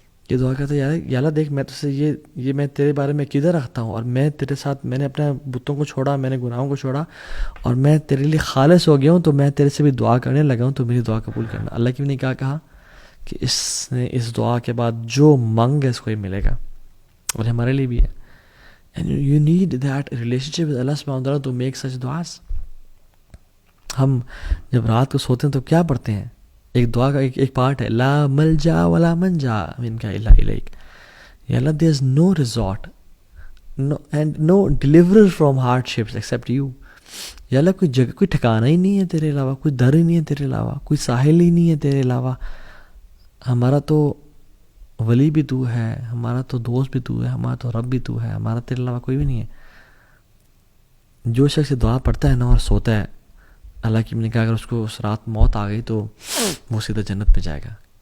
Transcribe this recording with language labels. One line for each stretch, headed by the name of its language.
Urdu: یہ دعا کرتا ہے یا اللہ دیکھ میں تجھ سے یہ میں تیرے بارے میں عقیدہ رکھتا ہوں اور میں تیرے ساتھ میں نے اپنے بتوں کو چھوڑا، میں نے گناہوں کو چھوڑا اور میں تیرے لیے خالص ہو گیا ہوں، تو میں تیرے سے بھی دعا کرنے لگا ہوں، تو میری دعا قبول کرنا. اللہ کی بھی نے کیا کہا کہ اس نے اس دعا کے بعد جو مانگ ہے اس کو ہی ملے گا. اور ہمارے لیے بھی ہے.
English: And you need that relationship with Allah subhanahu wa ta'ala to make such du'as.
Urdu: ہم جب رات کو سوتے ہیں تو کیا پڑھتے ہیں؟ ایک دعا کا ایک پارٹ ہے
Arabic: لا ملجا ولا منجا منک الا الیک.
Urdu: یا اللہ
English: there is no resort and no deliverer from hardships except you.
Urdu: یا اللہ کوئی جگہ، کوئی ٹھکانہ ہی نہیں ہے تیرے علاوہ، کوئی در ہی نہیں ہے تیرے علاوہ، کوئی ساحل ہی نہیں ہے تیرے علاوہ. ہمارا تو ولی بھی تو ہے، ہمارا تو دوست بھی تو ہے، ہمارا تو رب بھی تو ہے، ہمارا تیرے علاوہ کوئی بھی نہیں ہے. جو شخص دعا پڑھتا ہے نا اور سوتا ہے، اللہ کی نے کہا اگر اس کو اس رات موت آ گئی تو وہ سیدھا جنت پہ جائے گا.